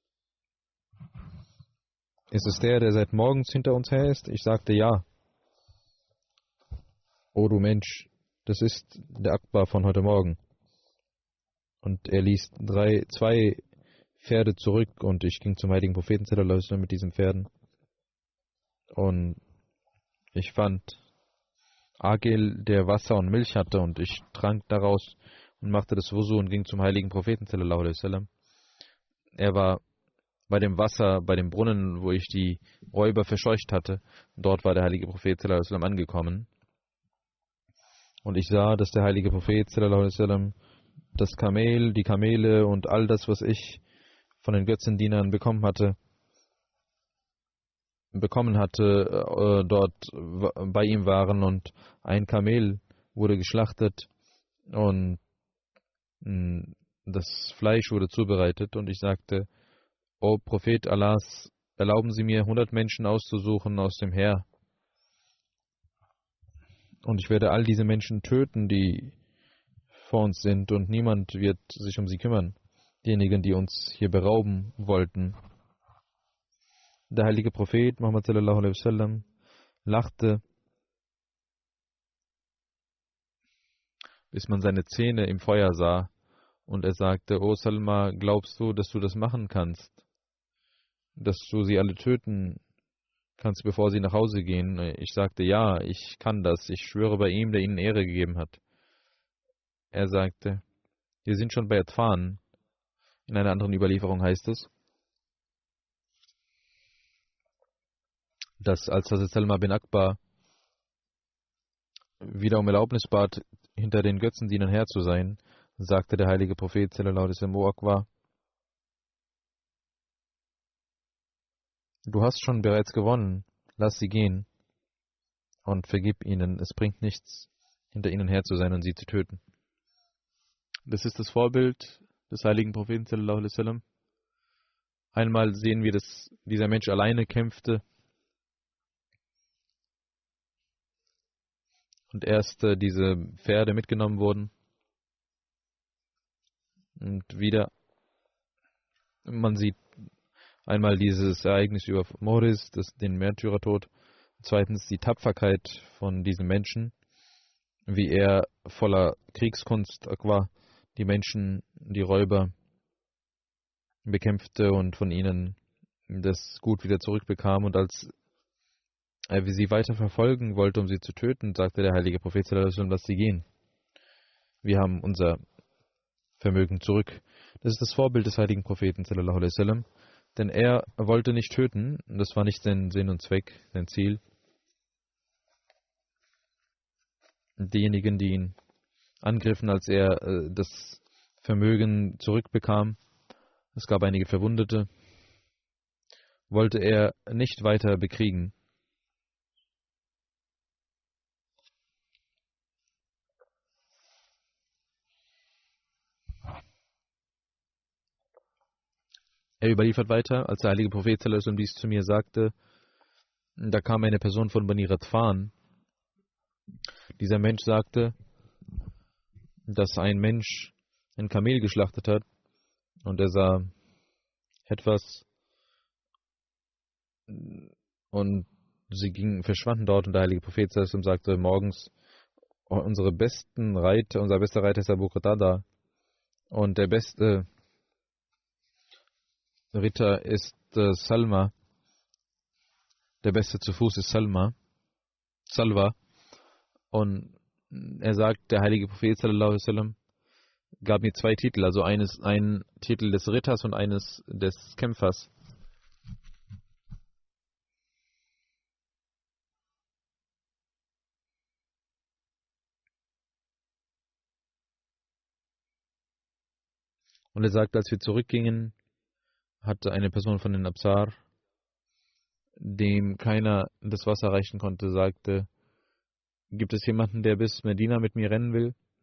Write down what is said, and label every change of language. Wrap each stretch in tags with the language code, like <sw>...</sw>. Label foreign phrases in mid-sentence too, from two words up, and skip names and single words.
<de>Ist es der seit morgens hinter uns her ist? Ich sagte ja. O du Mensch, das ist der Akbar von heute Morgen. Und er ließ zwei Pferde zurück und ich ging zum heiligen Propheten</de> <ar>صلى الله عليه وسلم</ar> <de>mit diesen Pferden. Und ich fand Agil, der Wasser und Milch hatte und ich trank daraus und machte das Wusu und ging zum heiligen Propheten</de> <ar>صلى الله عليه وسلم.</ar> <de>Er war bei dem Wasser, bei dem Brunnen, wo ich die Räuber verscheucht hatte. Dort war der heilige Prophet</de> <ar>صلى الله عليه وسلم</ar> <de>angekommen. Und ich sah, dass der heilige Prophet</de> <ar>صلى الله عليه وسلم</ar> <de>das Kamel, die Kamele und all das, was ich von den Götzendienern bekommen hatte, dort bei ihm waren und ein Kamel wurde geschlachtet und das Fleisch wurde zubereitet und ich sagte, O Prophet Allahs, erlauben Sie mir 100 Menschen auszusuchen aus dem Heer und ich werde all diese Menschen töten, die vor uns sind und niemand wird sich um sie kümmern, diejenigen, die uns hier berauben wollten. Der heilige Prophet Muhammad</de> <ar>صلى الله عليه وسلم</ar> <de>lachte, bis man seine Zähne im Feuer sah und er sagte, O Salma, glaubst du, dass du das machen kannst? Dass du sie alle töten kannst, bevor sie nach Hause gehen? Ich sagte, ja, ich kann das. Ich schwöre bei ihm, der ihnen Ehre gegeben hat. Er sagte, wir sind schon bei Atfan. In einer anderen Überlieferung heißt es, dass als Hazrat Salma bin Akbar wieder um Erlaubnis bat, hinter den Götzendienern her zu sein, sagte der heilige Prophet</de> <ar>صلى الله عليه وسلم,</ar> <de>O Akbar, du hast schon bereits gewonnen, lass sie gehen und vergib ihnen, es bringt nichts, hinter ihnen her zu sein und sie zu töten. Das ist das Vorbild des heiligen Propheten</de> <ar>صلى الله عليه وسلم.</ar> <de>Einmal sehen wir, dass dieser Mensch alleine kämpfte und erst diese Pferde mitgenommen wurden und wieder man sieht einmal dieses Ereignis über Mohris, den Märtyrertod, zweitens die Tapferkeit von diesem Menschen, wie er voller Kriegskunst war, die Menschen, die Räuber bekämpfte und von ihnen das Gut wieder zurückbekam und als er sie weiter verfolgen wollte, um sie zu töten, sagte der heilige Prophet</de> <ar>صلى الله عليه وسلم,</ar> <de>lass sie gehen. Wir haben unser Vermögen zurück. Das ist das Vorbild des heiligen Propheten</de> <ar>صلى الله عليه وسلم,</ar> <de>denn er wollte nicht töten, das war nicht sein Sinn und Zweck, sein Ziel. Diejenigen, die ihn angriffen, als er das Vermögen zurückbekam, es gab einige Verwundete, wollte er nicht weiter bekriegen. Er überliefert weiter, als der heilige Prophet</de> <ar>صلى الله عليه وسلم</ar> <de>dies zu mir sagte, da kam eine Person von Bani Radfan. Dieser Mensch sagte, dass ein Mensch ein Kamel geschlachtet hat und er sah etwas und sie verschwanden dort und der heilige Prophet</de> <ar>صلى الله عليه وسلم</ar> <de>sagte morgens, unser bester Reiter ist Abu Qatada und der beste Ritter ist Salma, der beste zu Fuß ist Salva. Und er sagt, der heilige Prophet</de> <ar>صلى الله عليه وسلم</ar> <de>gab mir zwei Titel, also einen Titel des Ritters und eines des Kämpfers. Und er sagt, als wir zurückgingen, hatte eine Person von den Absar, dem keiner das Wasser reichen konnte, sagte, gibt es jemanden, der bis Medina mit mir rennen will?</de>